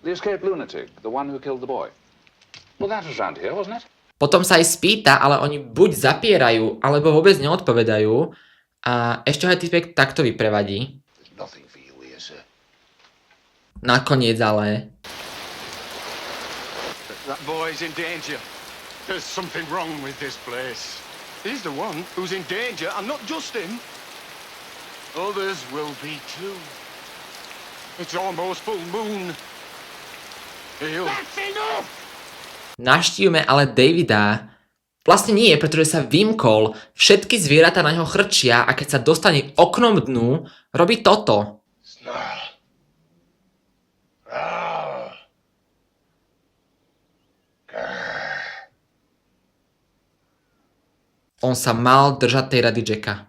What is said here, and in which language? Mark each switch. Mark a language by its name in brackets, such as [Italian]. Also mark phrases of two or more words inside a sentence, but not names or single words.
[Slovak] Potom sa aj spýta, ale oni buď zapierajú, alebo vôbec neodpovedajú. A ešte ho aj týpek takto vyprevadí. Nakoniec ale... [English] That boy's in danger. There's something wrong with this place. He's the one who's in danger, and not just him. Others will be too. It's almost full moon. That's enough! [Slovak] Navštívime ale Davida. Vlastne nie, pretože sa vymkol, všetky zvieratá na ňo chrčia a keď sa dostane oknom dnu, robí toto. On sa mal držať tej rady Jacka.